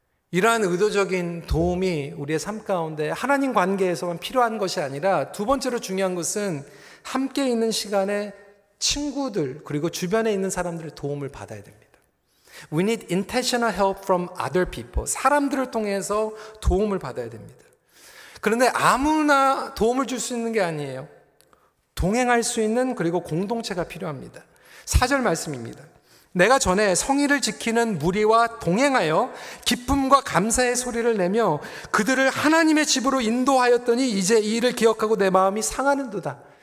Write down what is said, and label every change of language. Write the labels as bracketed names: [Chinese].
[Korean] 이러한 의도적인 도움이 우리의 삶 가운데 하나님 관계에서만 필요한 것이 아니라, 두 번째로 중요한 것은 함께 있는 시간에 친구들 그리고 주변에 있는 사람들의 도움을 받아야 됩니다. [English] We need intentional help from other people. [Korean] 사람들을 통해서 도움을 받아야 됩니다. 그런데 아무나 도움을 줄 수 있는 게 아니에요. 동행할 수 있는, 그리고 공동체가 필요합니다. 4절 말씀입니다. 내가 전에 성의를 지키는 무리와 동행하여 기쁨과 감사의 소리를 내며 그들을 하나님의 집으로 인도하였더니 이제 이 일을 기억하고 내 마음이 상하는도다.